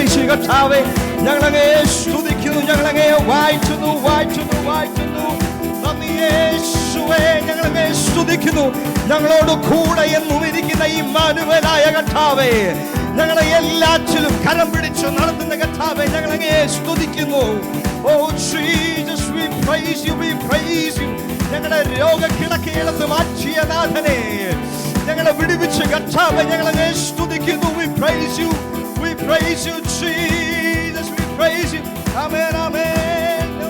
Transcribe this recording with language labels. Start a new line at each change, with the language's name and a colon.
Malayalam: കർത്താവേ, ഞങ്ങളങ്ങേ സ്തുതിക്കുന്നു, ഞങ്ങളങ്ങേ വാഴ്ത്തുന്നു, വാഴ്ത്തുന്നു, വാഴ്ത്തുന്നു. നന്ദി യേശുവേ, ഞങ്ങളങ്ങേ സ്തുതിക്കുന്നു. ഞങ്ങളോട് കൂടെ എന്നും ഇരിക്കുന്ന ഈ ഇമ്മാനുവേലായ കർത്താവേ, ഞങ്ങളെ എല്ലാറ്റിലും കരം പിടിച്ചു നടത്തുന്ന കർത്താവേ, ഞങ്ങളങ്ങേ സ്തുതിക്കുന്നു.
English: Oh Jesus, we praise you, we praise you.
Malayalam: ഞങ്ങളുടെ രോഗക്കിടക്കയിടത്ത് മാറ്റിയ നാഥനെ, ഞങ്ങളെ വിടുവിച്ച കർത്താവേ, ഞങ്ങളങ്ങേ സ്തുതിക്കുന്നു.
English: We praise you, we praise you, Jesus, we praise you. Amen, amen.